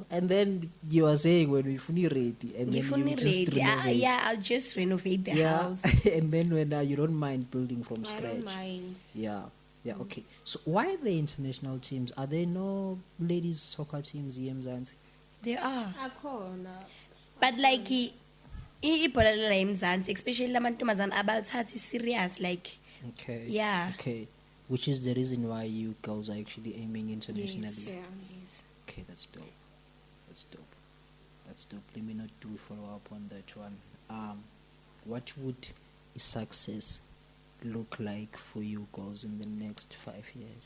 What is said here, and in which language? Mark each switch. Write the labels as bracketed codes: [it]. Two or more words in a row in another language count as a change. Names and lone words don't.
[en] And then you are saying when we fully ready and then you just renovate. I'll just renovate the house. And then when you don't mind building from scratch. I don't mind. Yeah, okay. So why the international teams? Are there no ladies soccer teams here in Mzansi? There are. [zu] Akhona. [en] But like [zu] ibhola la eMzansi, especially lamantombazana abathatha serious, like [en] Okay. Yeah. Okay. Which is the reason why you girls are actually aiming internationally. Yes. Yeah. Yes. Okay, that's dope. Let me not do follow up on that one. What would success look like for you girls in the next 5 years?